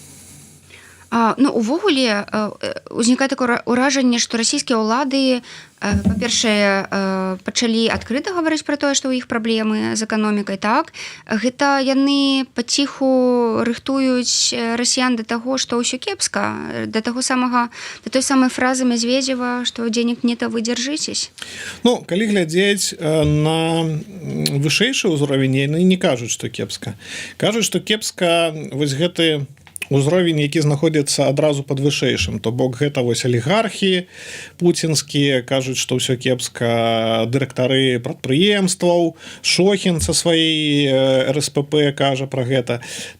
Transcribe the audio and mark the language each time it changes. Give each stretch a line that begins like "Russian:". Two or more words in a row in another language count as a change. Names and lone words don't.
Belarusian: Увогуле узнікае такое ўражанне, што расійскія ўлады, па-першае, пачалі адкрыта гаварыць пра тое, што ў іх праблемы з эканомікай, так? Гэта яны паціху рыхтуюць расіян да таго, што ўсё кепска, да той самай фразы Мязведзева, што
Russian: «денег нет, а вы держитесь».
Belarusian: Калі глядзець на вышэйшы ўзровень, яны не кажуць, што кепска. Кажуць, што кепска вось гэты узровень, які знаходзіцца адразу пад вышэйшым. То бок гэта вось алігархі пуцінскія, кажуць, што ўсё кепска, дырэктары прадпрыемстваў, Шохін са сваёй РСПП кажа пра гэта.